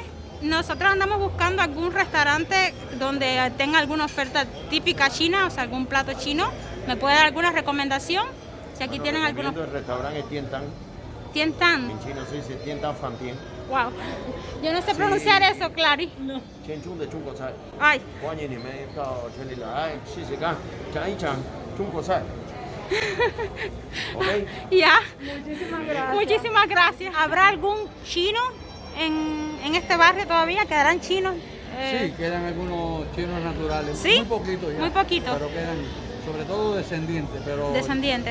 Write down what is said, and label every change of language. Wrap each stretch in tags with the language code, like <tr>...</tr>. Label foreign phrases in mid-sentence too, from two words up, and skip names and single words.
<es>Nosotros andamos buscando algún restaurante donde tenga alguna oferta típica china, o sea, algún plato chino. ¿Me puede dar alguna recomendación? Si aquí tienen algunos... El restaurante Tien Tan, Tien Tan. en chino se dice Tien Tan Fan Tien. Wow. Yo no sé pronunciar eso, Clary. Tien Chung de Chung Chai. Ay.</es> <zh>欢迎你们到这里来试试看，尝一尝中国菜。OK。</zh> <es>Ya. Muchísimas gracias. Muchísimas gracias. ¿Habrá algún chino en este barrio todavía? ¿Quedarán chinos? Sí, quedan algunos chinos naturales. ¿Sí? Muy poquitos ya. Muy poquito. Pero quedan, sobre todo descendientes. Pero Descendientes.</es>